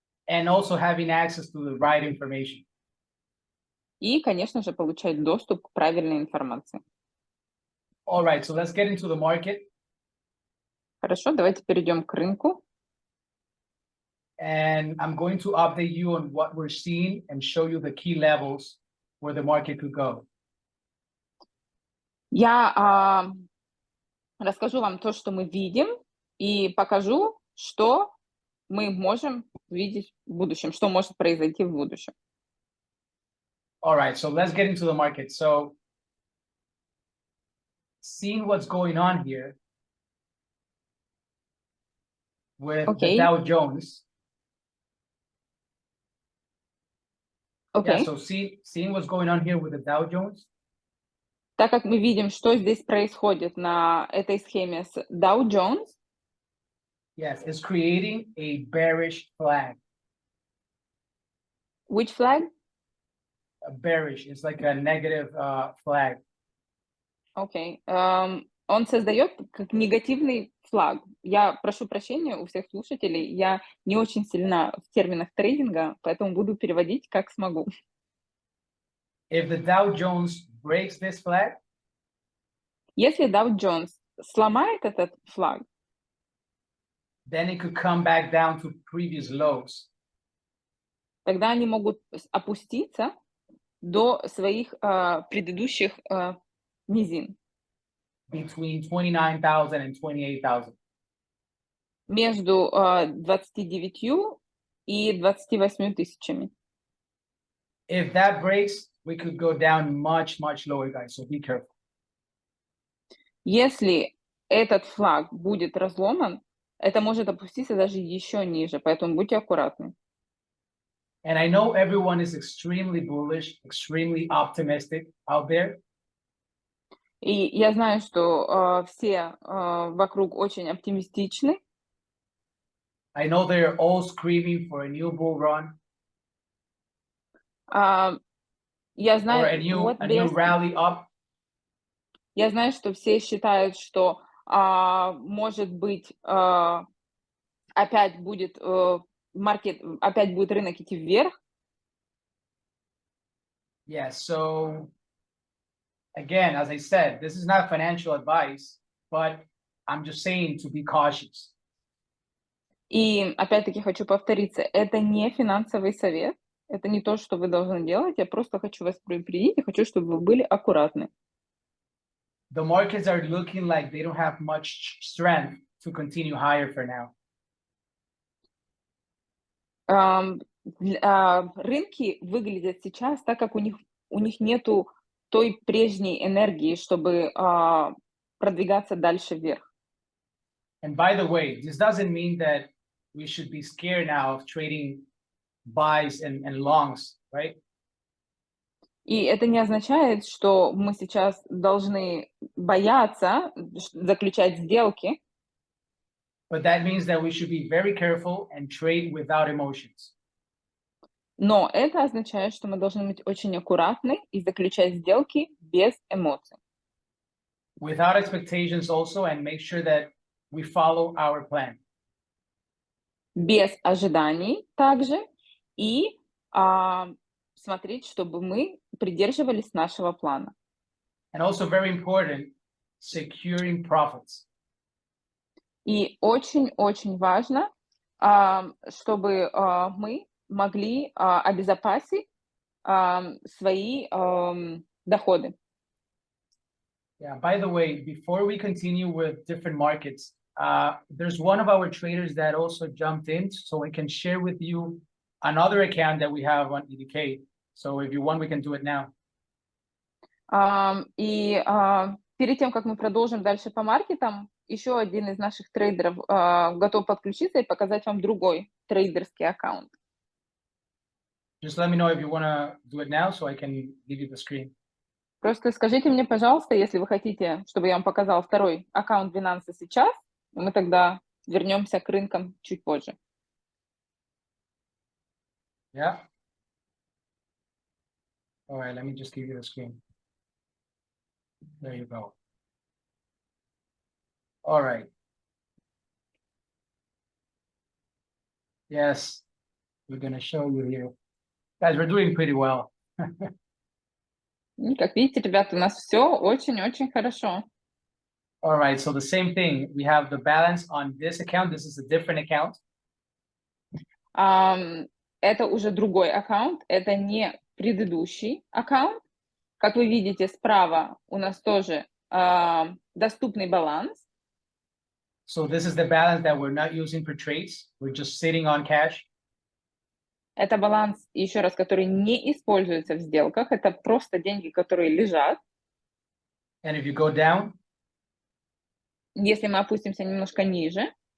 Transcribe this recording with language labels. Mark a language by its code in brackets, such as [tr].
[en] And also having access to the right information. [ru] И, конечно же, получать доступ к правильной информации. [en] All right, so let's get into the market. [ru] Хорошо, давайте перейдем к рынку. [en] And I'm going to update you on what we're seeing and show you the key levels where the market could go. [ru] Я расскажу вам то, что мы видим, и покажу, что мы можем видеть в будущем, что может произойти в будущем. [en] All right, so let's get into the market. So seeing what's going on here with the Okay. Dow Jones. [ru] Окей. [en] Yeah, so seeing what's going on here with the Dow Jones. [ru] Так как мы видим, что здесь происходит на этой схеме с Dow Jones, [en] Yes, it's creating a bearish flag. which flag? A bearish, it's like a negative flag. [ru] Окей. Он создает как негативный флаг. Я прошу прощения у всех слушателей, я не очень сильна в терминах трейдинга, поэтому буду переводить как смогу. [en] If the Dow Jones breaks this flag, [ru] Если Dow Jones сломает этот флаг, [en] then it could come back down to previous lows. [ru] тогда они могут опуститься до своих предыдущих низин. [en] Between 29,000 and 28,000. [ru] Между 29 и 28 тысячами. [en] If that breaks, we could go down much, much lower, guys. So be careful. [ru] Если этот флаг будет разломан, это может опуститься даже еще ниже, поэтому будьте аккуратны. [en] And I know everyone is extremely bullish, extremely optimistic out there. [ru] И я знаю, что все вокруг очень оптимистичны. [en] I know they're all screaming for a new bull run [ru] Я [en] or [ru] знаю, [en] a new rally up. [ru] Я знаю, что все считают, что может быть опять будет опять будет рынок идти вверх. [en] Yeah, so again, as I said, this is not financial advice, but I'm just saying to be cautious. [ru] И опять-таки хочу повториться, это не финансовый совет, это не то, что вы должны делать, я просто хочу вас предупредить и хочу, чтобы вы были аккуратны. [en] The markets are looking like they don't have much strength to continue higher for now. [ru] Рынки выглядят сейчас так, как у них нету той прежней энергии, чтобы продвигаться дальше вверх. [en] And by the way, this doesn't mean that we should be scared now of trading buys and longs, right? [ru] И это не означает, что мы сейчас должны бояться заключать сделки. [en] But that means that we should be very careful and trade without emotions. [ru] Но это означает, что мы должны быть очень аккуратны и заключать сделки без эмоций. [en] Without expectations also, and make sure that we follow our plan. [ru] Без ожиданий также и смотреть, чтобы мы придерживались нашего плана. [en] And also very important, securing profits. [ru] И очень-очень важно, чтобы мы могли обезопасить свои доходы. [en] Yeah, by the way, before we continue with different markets, there's one of our traders that also jumped in, so we can share with you another account that we have on EDK. So if you want, we can do it now. [ru] И перед тем, как мы продолжим дальше по маркетам, еще один из наших трейдеров готов подключиться и показать вам другой трейдерский аккаунт. [en] Just let me know if you want to do it now so I can give you the screen. [ru] Просто скажите мне, пожалуйста, если вы хотите, чтобы я вам показал второй аккаунт Binance сейчас, и мы тогда вернемся к рынкам чуть позже. [en] Yeah. All right, let me just give you the screen. There you go. All right. Yes, we're going to show you here. Guys, we're doing pretty well. [ru] И, как видите, ребята, у нас все очень-очень хорошо. [en] All right, so the same thing. We have the balance on this account. This is a different account. [ru] Это уже другой аккаунт, это не предыдущий аккаунт. Как вы видите, справа у нас тоже доступный баланс. [en] So this is the balance that we're not using for trades. We're just sitting on cash. [ru] Это баланс, еще раз, который не используется в сделках. Это просто деньги, которые лежат. [en] And if you go down, [ru] Если мы опустимся немножко ниже,